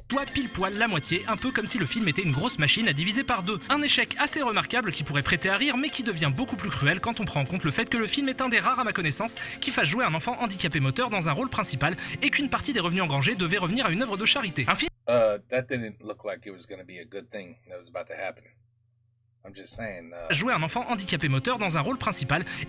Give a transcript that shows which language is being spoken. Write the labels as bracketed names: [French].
[French] Soit pile poil la moitié, un peu comme si le film était une grosse machine à diviser par deux. Un échec assez remarquable qui pourrait prêter à rire, mais qui devient beaucoup plus cruel quand on prend en compte le fait que le film est un des rares à ma connaissance qui fasse jouer un enfant handicapé moteur dans un rôle principal et qu'une partie des revenus engrangés devait revenir à une œuvre de charité. Un film [English] That didn't look like it was going to be a good thing that was about to happen. I'm just saying. [French] Jouer un enfant handicapé moteur dans un rôle principal